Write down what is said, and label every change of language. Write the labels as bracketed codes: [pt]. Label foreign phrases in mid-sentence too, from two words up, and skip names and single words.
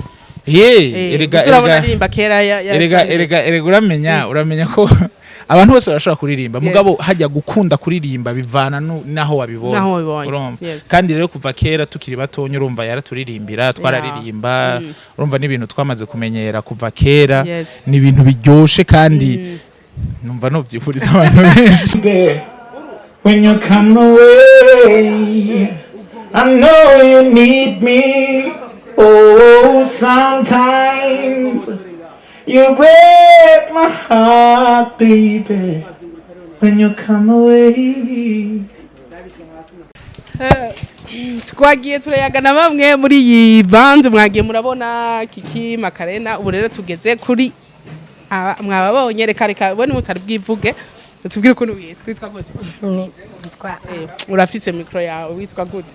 [rn] erega uramenya ko abantu bose barashobora kuririmba mugabo hajya gukunda kuririmba bivana naho wabibonye urumva kandi rero kuva kera tukiri batonya urumva yaraturirimbira twararirimba urumva n'ibintu twamaze kumenyera kuva kera ni ibintu biryoshe kandi numva no byifuriza abantu benshi. [en] When you come away I know you need me. Oh, sometimes you break my heart, baby, when you come away. [rn] Twagiye turayagana bamwe muri iyi band mwagiye murabona Kiki Makarena ubu rero tugeze kuri mwababonye reka bone mutari bwivuge tubwire ukuntu witwa gute urafise micro yawe witwa gute